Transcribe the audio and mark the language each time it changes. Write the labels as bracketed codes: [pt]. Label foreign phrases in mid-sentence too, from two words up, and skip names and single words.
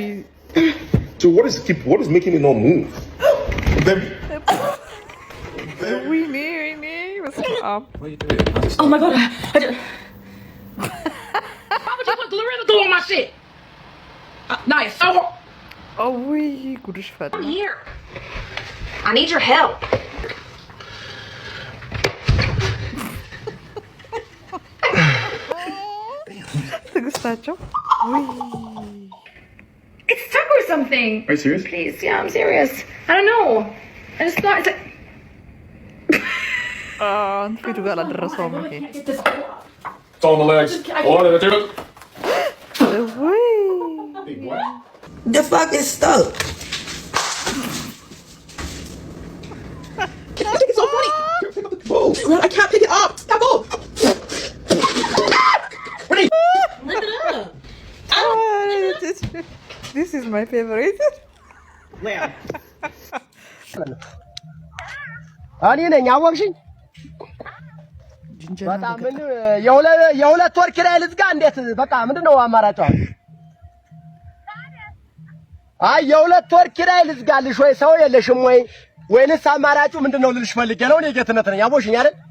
[en] So what is making it not move? Baby. We need. What's up? Oh my god. Why would you put Glorilla on my shit? Nice. Oh, we [am] ጉድሽ ፈላ [en] I'm here. I need your help. [am] ትግስታቸው [en] It's stuck or something. Are you serious? Please, yeah, I'm serious. I don't know. I just thought it's like... [am] ፊቱ ጋር አላደረሰውም ይሄ [en] It's on the legs. The fuck is stuck? It's so funny. I can't pick it up. Stop off. Lift it up. This is my favorite. Where? [am] እኔ ነኝ አወቅሽኝ። በጣም ምን የሁለት ወር ኪራይ ልዝጋ እንዴት? በቃ ምንድነው አማራጭ? አይ የሁለት ወር ኪራይ ልዝጋልሽ ወይ ሰው የለሽም ወይ ወይንስ አማራጩ ምንድነው ልልሽ ፈልጌ ነው። እኔ ጌትነት ነኝ አወቅሽኝ አይደል?